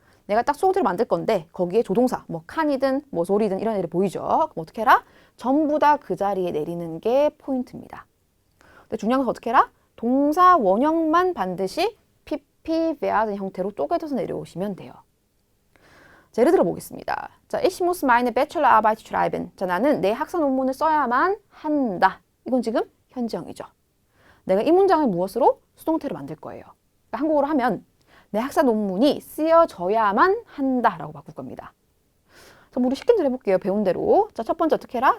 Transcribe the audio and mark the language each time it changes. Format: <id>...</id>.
<ko>내가 딱 수동태를 만들 건데 거기에 조동사, 뭐 칸이든 뭐 소리든 이런 애들이 보이죠. 그럼 어떻게 해라? 전부 다 그 자리에 내리는 게 포인트입니다. 근데 중요한 건 어떻게 해라? 동사 원형만 반드시 PP, werden 형태로 쪼개져서 내려오시면 돼요. 자, 예를 들어 보겠습니다. 자,</ko> <de>ich muss meine Bachelorarbeit schreiben.</de> <ko>자, 나는 내 학사 논문을 써야만 한다. 이건 지금 현재형이죠. 내가 이 문장을 무엇으로? 수동태로 만들 거예요. 그러니까 한국어로 하면 내 학사 논문이 쓰여져야만 한다라고 바꿀 겁니다. 그럼 우리 쉽게 좀 해볼게요. 배운 대로. 자, 첫 번째 어떻게 해라?</ko>